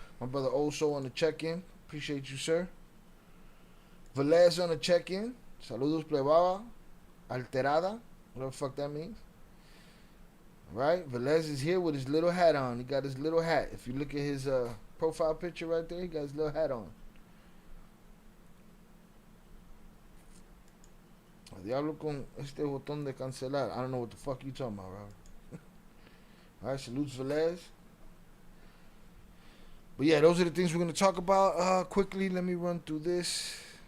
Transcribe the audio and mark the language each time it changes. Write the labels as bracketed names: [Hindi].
[English] My brother Oso on the check-in. Appreciate you, sir. Velez on the check-in. [Spanish] Saludos, plebaba. Alterada. [English] Whatever the fuck that means. Right? Velez is here with his little hat on. He got his little hat. If you look at his profile picture right there, he got his little hat on. [Spanish] Diablo con este botón de cancelar. [English] I don't know what the fuck you talking about, Robert. Alright, salutes Velez. But yeah, those are the things we're going to talk about quickly. Let me run through this.